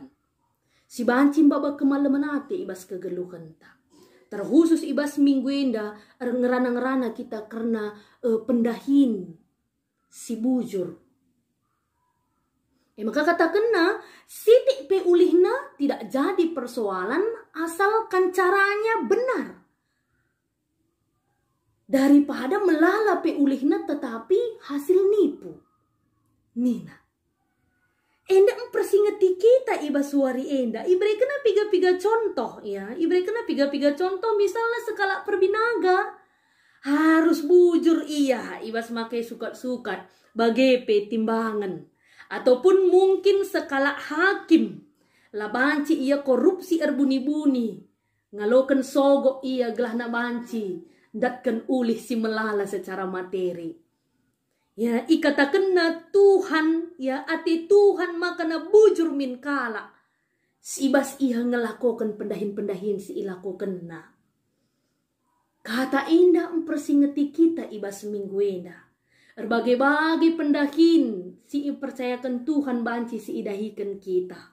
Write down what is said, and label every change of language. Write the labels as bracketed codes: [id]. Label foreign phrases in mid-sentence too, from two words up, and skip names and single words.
[btx] Si bancin baba kemalaman ate ibas kegeluhan ta. Terkhusus ibas minggu enda ngerana-ngerana kita karena pendahin si bujur. Maka kata kena sitik pe ulihna [id] tidak jadi persoalan asalkan caranya benar. [btx] Daripada melala pe ulihna tetapi hasil nipu. Nina. Enda mempersingeti kita ibas suari enda. Ibrei kena piga-piga contoh ya. Ibrei kena piga-piga contoh misalnya skala perbinaga. Harus bujur iya ibas make sukat-sukat bagepe timbangan. [id] Ataupun mungkin [btx] sekala hakim lah banci ia korupsi erbuni-buni, ngalokan sogo ia gelah na banci, datkan ulih si melala [id] secara materi. [btx] Ya, ikatakan na Tuhan, ya ati Tuhan makana bujur min kala. Si ibas ia ngelakokan pendahin-pendahin si ilakokan na. Kata indah mempersingeti kita ibas minggu indah. Berbagai-bagai pendahin si percayakan Tuhan banci si idahikan kita.